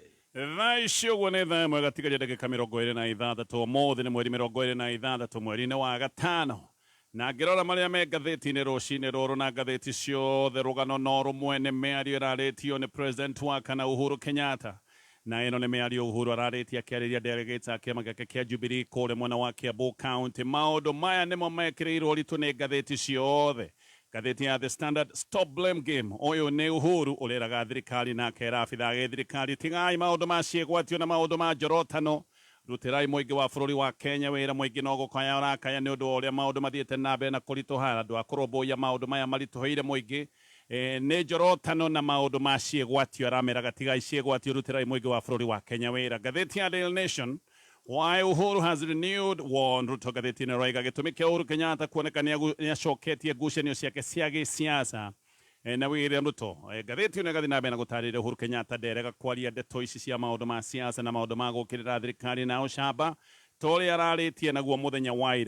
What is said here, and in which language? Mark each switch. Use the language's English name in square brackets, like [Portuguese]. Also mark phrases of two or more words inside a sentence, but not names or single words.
[Kikuyu] Thaa icio guo nĩ thaa ĩmwe gatigaria ndagĩka 26 ũmũthĩ nĩ mweri 26 mweri-inĩ wa gatano na ngĩrora marĩa me ngathĩti-inĩ rũcinĩ rũrũ na ngathĩti ciothe rũgano no rũmwe nĩ mĩario ĩrarĩtio nĩ President wa kana Uhuru Kenyatta na ĩno nĩ mĩario Uhuru ararĩtie akĩarĩria delegates a kĩama gĩake kĩa Jubilee kũrĩa mwena wa Kiambu County. Maũndũ maya nĩmo mekĩrĩirwo ũritũ nĩ ngathĩti ciothe. Gatheti ya The Standard, [English] stop blame game. [Kikuyu] Oyo nĩ Uhuru ũreraga thirikari na akera abitha gĩthirikari tigai maũndũ ma ciĩgwatio na maũndũ ma njorotano. Rutirai mũingĩ wa bũrũri wa Kenya wĩra mũingĩ no gũkaya ũrakaya nĩ ũndũ wa ũrĩa maũndũ mathiĩte na mbere na kũritũha andũ a kũrũmbũiya maũndũ maya maritũhĩire mũingĩ. Nĩ njorotano na maũndũ ma ciĩgwatio arameraga tigai ciĩgwatio rutirai mũingĩ wa bũrũri wa Kenya wĩra. Gatheti ya Daily Nation, [English] why Uhuru has renewed war on Ruto. [Kikuyu] Gatheti-inĩ roiga gĩtũmi kĩa Uhuru Kenyatta kuoneka nĩacoketie ngucanio ciake cia gĩsiasa na William Ruto. Gatheti-inĩ gathi na mbere na gũtarĩria Uhuru Kenyatta nderega kwaria ndeto ici cia maũndũ ma siasa na maũndũ ma gũkĩrĩra thirikari na ũcamba tũrĩa ararĩtie naguo mũthenya wa ira.